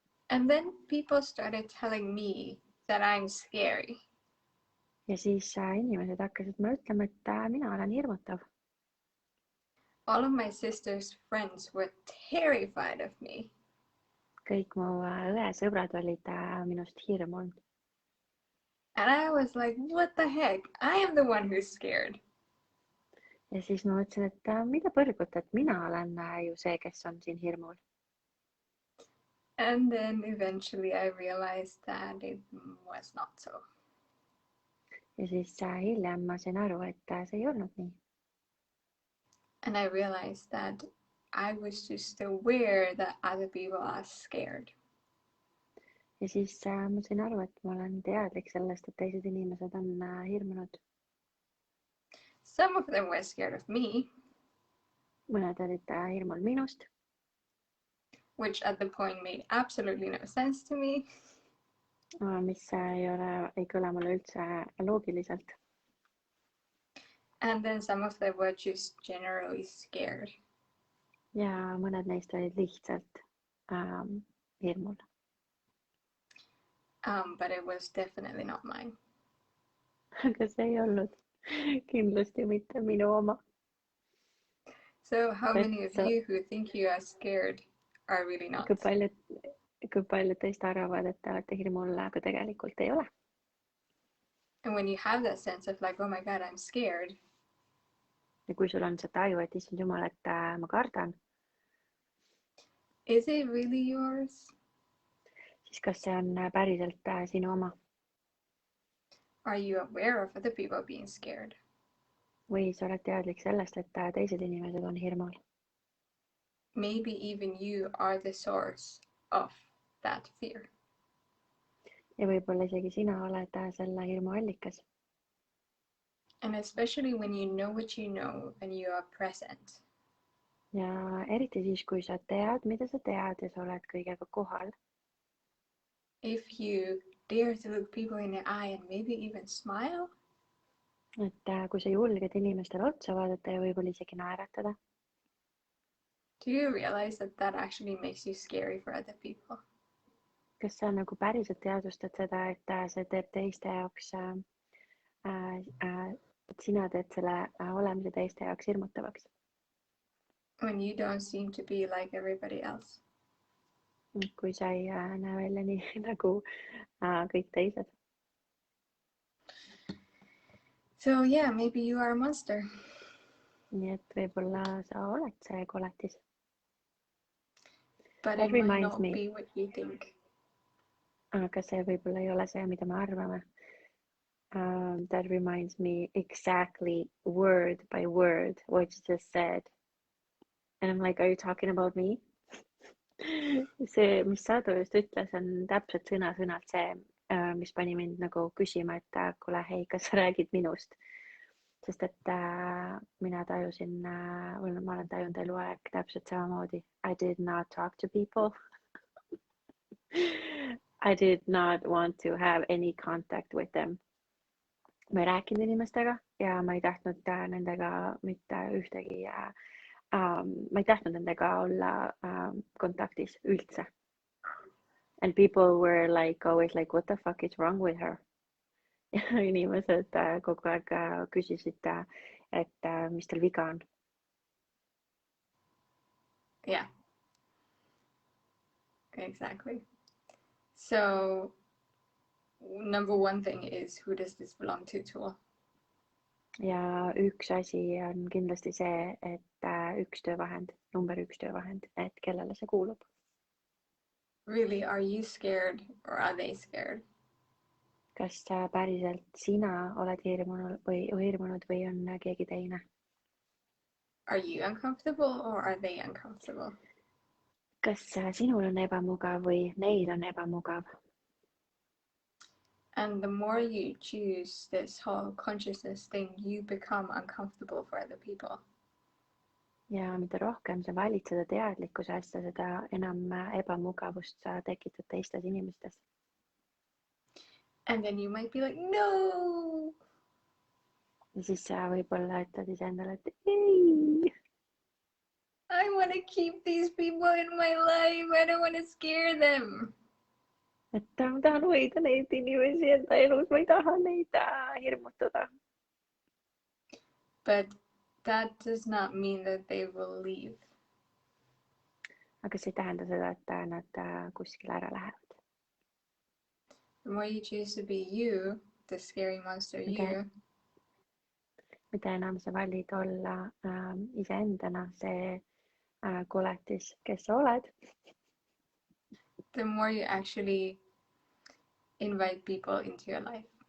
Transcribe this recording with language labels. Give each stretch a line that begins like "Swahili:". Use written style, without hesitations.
English: And then people started telling me that I'm scary.
Estonian: Ja siis inimesed hakkasid mulle ütlema, et mina olen hirmutav.
English: All of my sister's friends were terrified of me.
Estonian: Kõik mu õe sõbrad olid minust hirmunud.
English: And I was like, what the heck? I am the one who's scared.
Estonian: Ja siis ma mõtlesin, et mida põrgut, et mina olen ju see, kes on siin hirmul.
English: And then eventually I realized that it was not so.
Estonian: Ja siis hiljem ma sain aru, et see ei olnud nii.
English: And I realized that I was just aware that other people are scared.
Estonian: Ja siis ma sain aru, et ma olen teadlik sellest, et teised inimesed on hirmunud.
English: Some of them were scared of me.
Estonian: Mõned olid hirmul minust.
English: Which at the point made absolutely no sense to me.
Estonian: Mis ei kõla mulle üldse loogiliselt.
English: And then some of them were just generally scared.
Estonian: Ja mõned neist olid lihtsalt hirmul.
English: But it was definitely not mine.
Estonian: Aga see ei olnud kindlasti mitte minu oma.
English: So how many of you who think you are scared are really not?
Estonian: Kui paljud teist arvavad, et te olete hirmul, aga tegelikult ei ole.
English: And when you have that sense of like, oh my God, I'm scared.
Estonian: Ja kui sul on see taju, et issand jumal, et ma kardan.
English: Is it really yours?
Estonian: Siis kas see on päriselt sinu oma?
English: Are you aware of other people being scared?
Estonian: Või sa oled teadlik sellest, et teised inimesed on hirmul?
English: Maybe even you are the source of that fear.
Estonian: Ja võib-olla isegi sina oled selle hirmu allikas.
English: And especially when you know what you know and you are present.
Estonian: Ja eriti siis, kui sa tead, mida sa tead ja sa oled kõigega kohal.
English: If you dare to look people in the eye and maybe even smile.
Estonian: Et kui sa julged inimestele otsa vaadata ja võib-olla isegi naeratada.
English: Do you realize that that actually makes you scary for other people?
Estonian: Kas sa nagu päriselt teadvustad seda, et see teeb teiste jaoks, et sina teed selle olemise teiste jaoks hirmutavaks?
English: When you don't seem to be like everybody else.
Estonian: Kui sa ei näe välja nii nagu kõik teised.
English: So yeah, maybe you are a monster.
Estonian: Nii et võib-olla sa oled see koletis.
English: But it might not be what you think.
Estonian: Aga see võib-olla ei ole see, mida me arvame.
English: That reminds me exactly word by word what you just said. And I'm like, are you talking about me?
Estonian: See, mis Satu just ütles, on täpselt sõna-sõnalt see, mis pani mind nagu küsima, et kuule, hei, kas sa räägid minust? Sest et mina tajusin, ma olen tajunud eluaeg täpselt samamoodi.
English: I did not talk to people. I did not want to have any contact with them.
Estonian: Ma ei rääkinud inimestega ja ma ei tahtnud nendega mitte ühtegi, ma ei tahtnud nendega olla kontaktis üldse.
English: And people were like always like, what the fuck is wrong with her?
Estonian: Ja inimesed kogu aeg küsisid, et mis tal viga on.
English: Yeah. Exactly. So number one thing is, who does this belong to tool?
Estonian: Ja üks asi on kindlasti see, et üks töövahend, number üks töövahend, et kellele see kuulub.
English: Really, are you scared or are they scared?
Estonian: Kas päriselt sina oled hirmunud või on keegi teine?
English: Are you uncomfortable or are they uncomfortable?
Estonian: Kas sinul on ebamugav või neil on ebamugav?
English: And the more you choose this whole consciousness thing, you become uncomfortable for other people.
Estonian: Ja mida rohkem sa valid seda teadlikkuse asja, seda enam ebamugavust sa tekitad teistes inimestes.
English: And then you might be like, no!
Estonian: Ja siis sa võib-olla ütled iseendale, et ei!
English: I want to keep these people in my life. I don't want to scare them.
Estonian: Et ma tahan hoida neid inimesi enda elus, ma ei taha neid hirmutada.
English: But that does not mean that they will leave.
Estonian: Aga see ei tähenda seda, et nad kuskile ära lähevad.
English: The more you choose to be you, the scary monster you.
Estonian: Mida enam sa valid olla iseendana, see koletis, kes sa oled.
English: The more you actually invite people into your life.